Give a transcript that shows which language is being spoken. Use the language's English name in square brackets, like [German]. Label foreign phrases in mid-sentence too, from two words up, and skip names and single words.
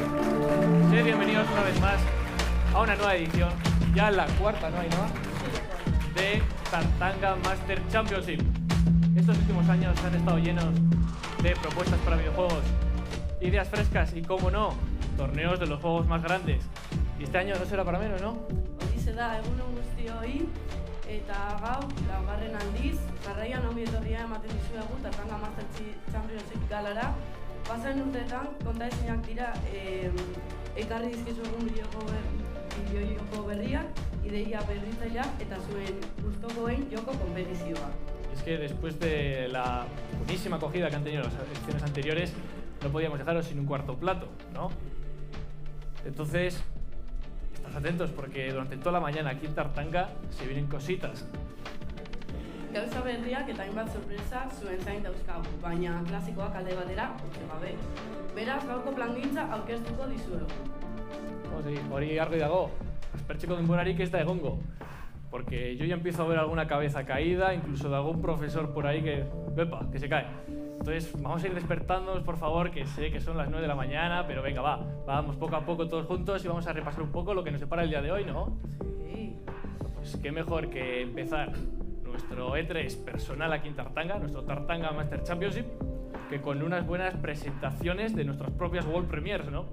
[Spanish] Sed bienvenidos una vez más a una nueva edición, ya la cuarta, ¿no, Ainhoa? De Tartanga Master Championship. Estos últimos años han estado llenos de propuestas para videojuegos, ideas frescas y, como no, torneos de los juegos más grandes. Y este año no será para menos, ¿no? [Basque] Horixe da, egunon guztioi, eta gaur, laugarren aldiz, jarraian ongi etorria ematen dizuegu Tartanga Master Championship galara. Pasan urteetan, kontaezinak dira, ekarri dizkizuegun bideojoko berriak, ideia berritzaileak eta zuen gustokoen joko konpetizioa. [Spanish] Es que después de la buenísima acogida que han tenido las ediciones anteriores, no podíamos dejaros sin un cuarto plato, ¿no? Entonces, estad atentos porque durante toda la mañana aquí en Tartanga se vienen cositas. [Basque] Gauza berriak eta hainbat sorpresa zuen zain dauzkagu, baina klasikoak alde batera utzi gabe. Beraz, gaurko plangintza aurkeztuko dizuegu. Hori argi dago, aspertzeko denborarik ez da egongo. [Spanish] Porque yo ya empiezo a ver alguna cabeza caída, incluso de algún profesor por ahí que se cae. Entonces, vamos a ir despertándonos, por favor, que sé que son las 9 de la mañana, pero venga, vamos poco a poco todos juntos y vamos a repasar un poco lo que nos separa el día de hoy, ¿no? Sí. Pues qué mejor que empezar nuestro E3 personal aquí en Tartanga, nuestro Tartanga Master Championship, que con unas buenas presentaciones de nuestras propias [English] World Premiers, [Spanish] ¿no?